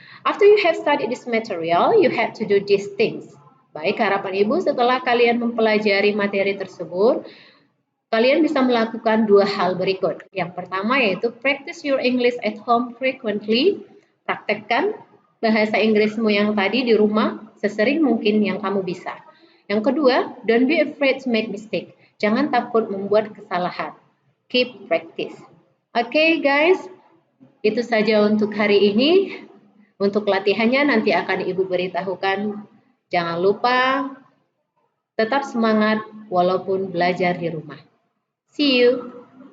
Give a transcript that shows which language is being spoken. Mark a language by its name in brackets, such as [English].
[English] After you have studied this material, you have to do these things. [Indonesian] Baik, harapan Ibu setelah kalian mempelajari materi tersebut, kalian bisa melakukan 2 hal berikut. Yang pertama yaitu [English] practice your English at home frequently. [Indonesian] Praktekkan bahasa Inggrismu yang tadi di rumah sesering mungkin yang kamu bisa. Yang kedua, [English] don't be afraid to make mistake. [Indonesian] Jangan takut membuat kesalahan. [English] Keep practice. [Indonesian] Oke, guys, itu saja untuk hari ini. Untuk latihannya nanti akan Ibu beritahukan. Jangan lupa tetap semangat walaupun belajar di rumah. [English] See you.